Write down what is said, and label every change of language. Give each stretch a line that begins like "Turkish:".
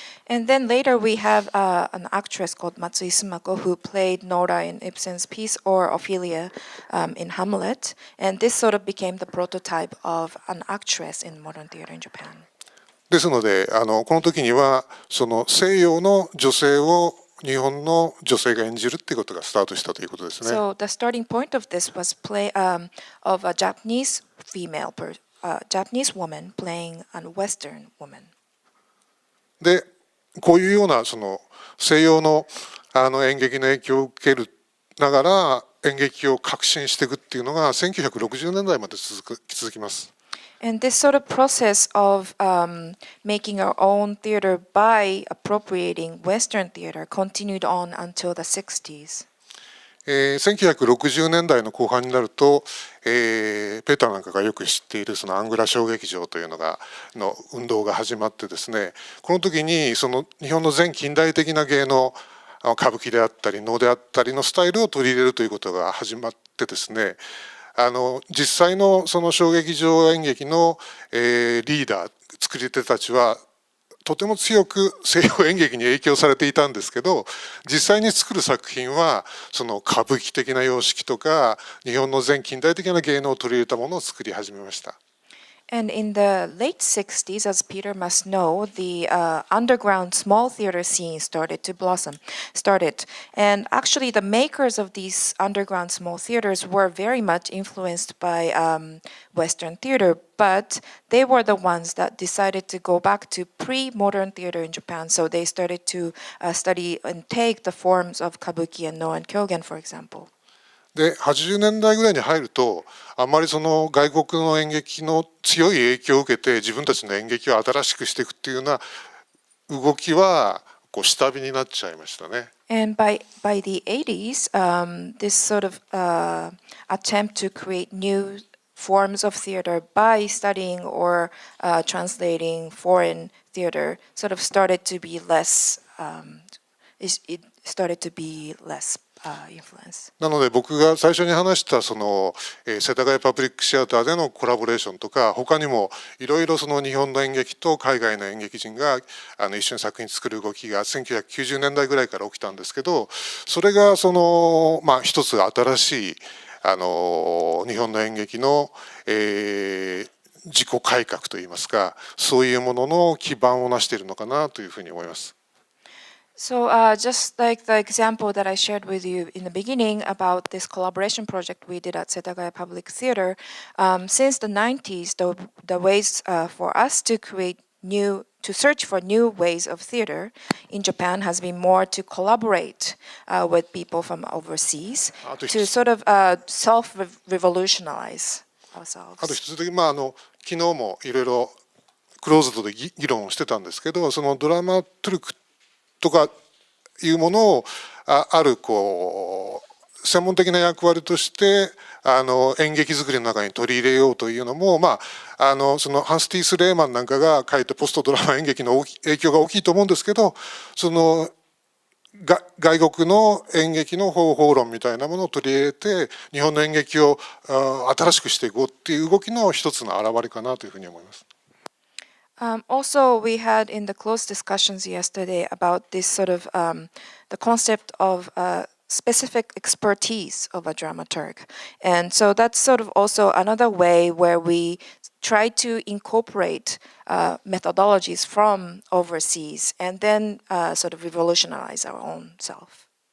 English: And then later we have an actress called Matsui Sumako who played Nora in Ibsen's piece or Ophelia in Hamlet, and this sort of became the prototype of an actress in modern theater in Japan.
Japanese: ですのでこの時にはその西洋の女性を日本の女性が演じるっていうことがスタートしたということですね。
English: So the starting point of this was play of a Japanese Japanese woman playing a Western woman.
Japanese: でこういうようなその西洋の演劇の影響を受けるながら演劇を革新していくっていうのが1960年代まで続きます。
English: And this sort of process of making our own theater by appropriating Western theater continued on until the 60s.
Japanese: 1960年代の後半になると、ペーターなんかがよく知っているそのアングラ小劇場というの運動が始まってですね、この時にその日本の前近代的な芸能歌舞伎であったり能であったりのスタイルを取り入れるということが始まってですね、実際のその小劇場演劇の、リーダー作り手たちはとても強く西洋演劇に影響されていたんですけど、実際に作る作品はその歌舞伎的な様式とか日本の前近代的な芸能を取り入れたものを作り始めました。
English: And in the late 60s, as Peter must know, the underground small theater scene started to blossom. And actually, the makers of these underground small theaters were very much influenced by Western theater, but they were the ones that decided to go back to pre-modern theater in Japan. So they started to study and take the forms of kabuki and no and kyogen, for example.
Japanese: で80年代ぐらいに入るとあんまりその外国の演劇の強い影響を受けて自分たちの演劇を新しくしていくっていうような動きはこう下火になっちゃいましたね。
English: And by the 80s, this sort of attempt to create new forms of theater by studying or translating foreign theater sort of started to be less, it started to be less influence.
Japanese: なので僕が最初に話したその、世田谷パブリックシアターでのコラボレーションとか他にもいろいろその日本の演劇と海外の演劇人が一緒に作品作る動きが1990年代ぐらいから起きたんですけど、それがその一つ新しい日本の演劇の、自己改革といいますか、そういうものの基盤を成しているのかなというふうに思います。
English: So just like the example that I shared with you in the beginning about this collaboration project we did at Setagaya Public Theater, since the 90s, the ways for us to search for new ways of theater in Japan has been more to collaborate with people from overseas to sort of self-revolutionize ourselves.
Japanese: あと一つだけ、昨日もいろいろクローズドで議論をしてたんですけど、そのドラマトゥルクとかいうものをあるこう専門的な役割として演劇作りの中に取り入れようというのも、そのハンスティース・レーマンなんかが書いたポストドラマ演劇の影響が大きいと思うんですけど、その外国の演劇の方法論みたいなものを取り入れて日本の演劇を新しくしていこうっていう動きの一つの表れかなというふうに思います。
English: Also, we had in the close discussions yesterday about this sort of the concept of specific expertise of a dramaturg. And so that's sort of also another way where we try to incorporate methodologies from overseas and then sort of revolutionize our own self.